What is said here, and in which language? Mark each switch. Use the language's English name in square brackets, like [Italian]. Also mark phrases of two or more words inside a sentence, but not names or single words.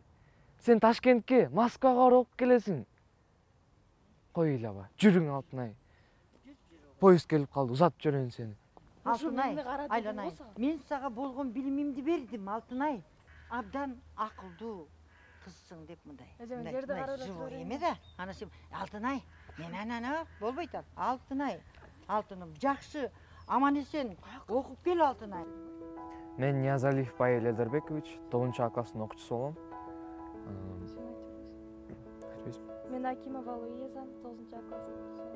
[Kyrgyz] Сен Ташкентке, Москвага барып окуп келесиң. Кой ыйлаба, жүрүң Алтынай. Поезд келип калды, узатып жиберейин сени. Алтынай, айланай, мен сага болгон билимимди бердим, Алтынай. Абдан акылдуу кызсың деп мындай. Жерди карап живой эме да. Ана сен Алтынай, мен ананы болбойт. Алтынай, Алтыным, жакшы, аман эсен окуп кел Алтынай. Мен Ниязалиев Павел Элдербекович, 9 класстын окуучусу болом. Мен Акимова Луиза, 9 класстын окуучусу.